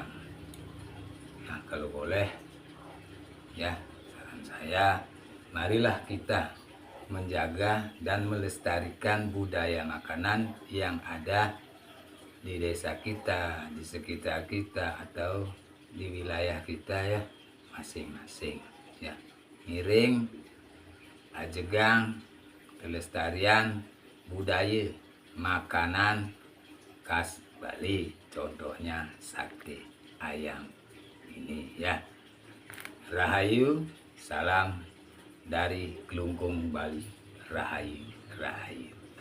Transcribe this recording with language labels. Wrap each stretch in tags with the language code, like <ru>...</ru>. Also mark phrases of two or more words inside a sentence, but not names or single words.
<id>Nah, kalau boleh ya, saran saya, marilah kita menjaga dan melestarikan budaya makanan yang ada di desa kita, di sekitar kita, atau di wilayah kita ya masing-masing ya. Miring ajegang kelestarian budaya makanan khas Bali, contohnya sate ayam ini ya. Rahayu, salam dari Kelungkung Bali. Rahayu, rahayu.</id>